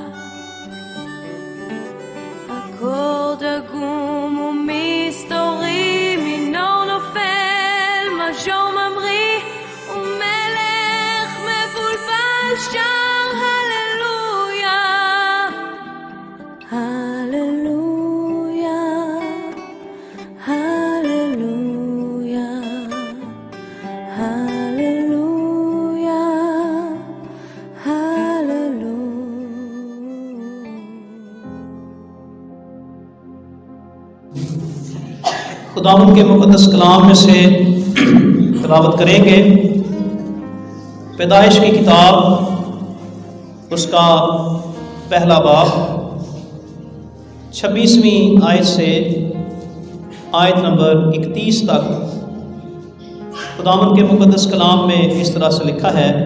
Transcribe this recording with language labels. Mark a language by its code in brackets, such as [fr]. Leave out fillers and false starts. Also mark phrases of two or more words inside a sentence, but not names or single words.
[he] אקורד עגום ומסתורי, מינור נופל, מז'ור ממריא, ומלך מבולבל שר הללויה, הללויה, הללויה, הללויה, הללויה. [ur] خداوند کے مقدس کلام میں سے تلاوت کریں گے پیدائش کی کتاب، اس کا پہلا باب 26ویں آیت سے آیت نمبر 31 تک خداوند کے مقدس کلام میں اس طرح سے لکھا ہے: